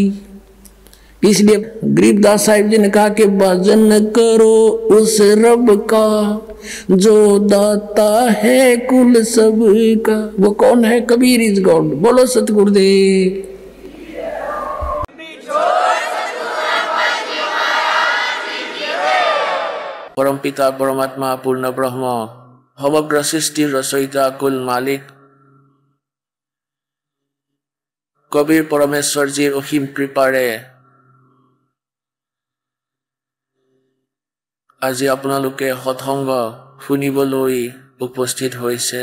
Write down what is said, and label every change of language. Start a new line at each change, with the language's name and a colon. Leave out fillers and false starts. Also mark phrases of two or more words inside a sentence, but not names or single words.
Hindi: इसलिए गरीबदास साहिब जी ने कहा कि भजन करो उस रब का जो दाता है कुल सबका। वो कौन है?
English: Kabir is God.
Hindi: बोलो सतगुरुदेव।
Assamese: পৰম পিতা পৰমাত্মা পূৰ্ণ ব্ৰহ্ম সমগ্ৰ সৃষ্টিৰ ৰচয়িতা কুল মালিক কবিৰ পৰমেশ্বৰজীৰ অসীম কৃপাৰে আজি আপোনালোকে সৎসংগ শুনিবলৈ উপস্থিত হৈছে।